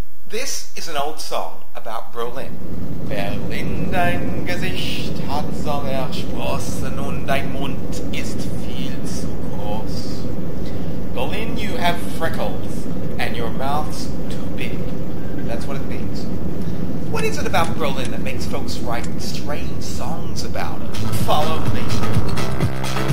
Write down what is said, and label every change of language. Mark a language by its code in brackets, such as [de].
[en] This is an old song about Berlin. [de] Berlin, dein Gesicht hat Sonne Sprossen und dein Mund ist viel zu groß. [en] Berlin, you have freckles and your mouth's too big. That's what it means. What is it about Berlin that makes folks write strange songs about it? Follow me.